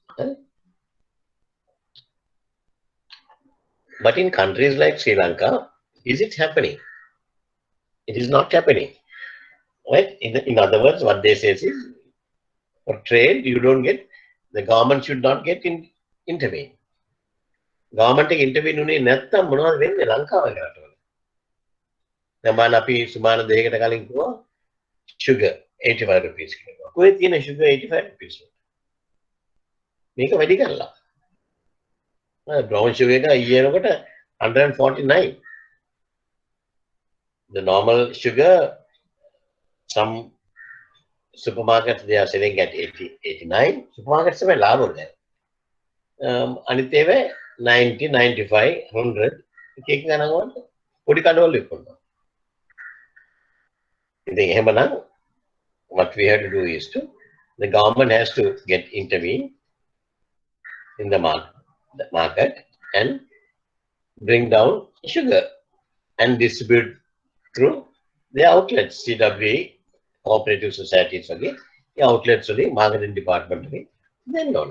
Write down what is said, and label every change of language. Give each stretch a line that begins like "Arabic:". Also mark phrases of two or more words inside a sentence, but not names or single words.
English: But in countries like Sri Lanka, is it happening? It is not happening. Right? In other words, what they say is, for trade, you don't get, the government should not get intervene. Government intervene
Sinhala: උනේ නැත්තම් මොනවද වෙන්නේ ලංකාවේ රටවල? දැන් බලන්න අපි සුමාන දෙයකට කලින් කිව්වා
English: sugar 85 rupees
Sinhala: කියලා. කොහෙද තියෙන
English: sugar 85 rupees?
Sinhala: මේක වැඩි කරලා.
English: Brown sugar
Sinhala: එක ඊයනකොට 149.
English: The normal sugar, some supermarkets they are selling at 80, 89. Supermarkets are ලාභ there.
Sinhala: අනිත් ඒවා 90, 95, 100 එක ගණන් වලට පොඩි කඩවල විකුණනවා. ඉතින් එහෙමනම්
English: what we have to do is to, the government has to get intervene in the market and bring down sugar and distribute through the outlets, CWE, cooperative societies, okay, the outlets, marketing department, then no.